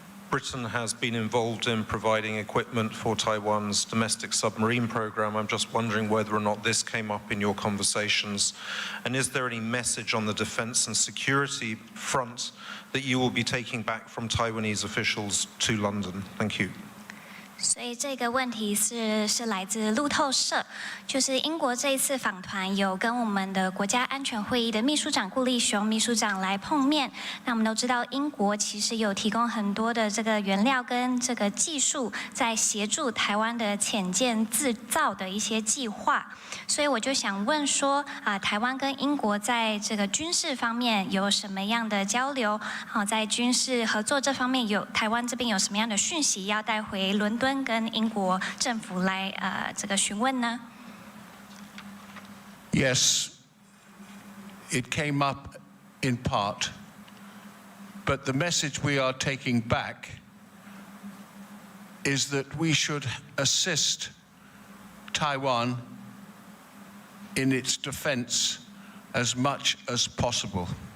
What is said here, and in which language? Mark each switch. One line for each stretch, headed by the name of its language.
English: Britain has been involved in providing equipment for Taiwan's domestic submarine program. I'm just wondering whether or not this came up in your conversations. And is there any message on the defense and security front that you will be taking back from Taiwanese officials to London? Thank you.
Chinese: 所以这个问题是来自路透社，就是英国这一次访团有跟我们的国家安全会议的秘书长顾立雄秘书长来碰面。那我们都知道，英国其实有提供很多的这个原料跟这个技术，在协助台湾的潜舰制造的一些计划。所以我就想问说，台湾跟英国在这个军事方面有什么样的交流？在军事合作这方面台湾这边有什么样的讯息要带回伦敦？跟英国政府来这个询问呢？
English: Yes, it came up in part, but the message we are taking back is that we should assist Taiwan in its defense as much as possible.